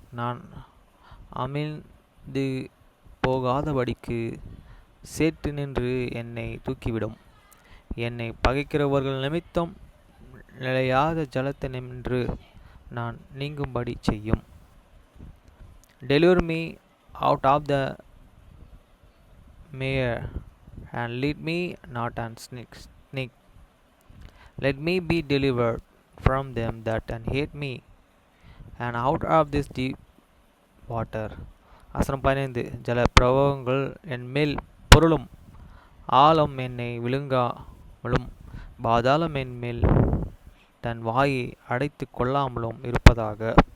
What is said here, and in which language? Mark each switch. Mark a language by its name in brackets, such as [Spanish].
[Tamil] நான் அமிழ்ந்து போகாதபடிக்கு சேற்று நின்று என்னை தூக்கிவிடும். என்னை பகைக்கிறவர்கள் நிமித்தம் நிலையாத ஜலத்தை நின்று நான் நீங்கும்படி செய்யும். [English] Deliver me out of the mire, and lead me not on snake. Let me be delivered from them that hate me, and out of this deep water. [Tamil] வசனம் 15. ஜல பிரவாகங்கள் என் மேல் பொருளும், ஆழம் என்னை விழுங்காமலும், பாதாளம் என் மேல் தன் வாயை அடைத்து கொள்ளாமலும் இருப்பதாக.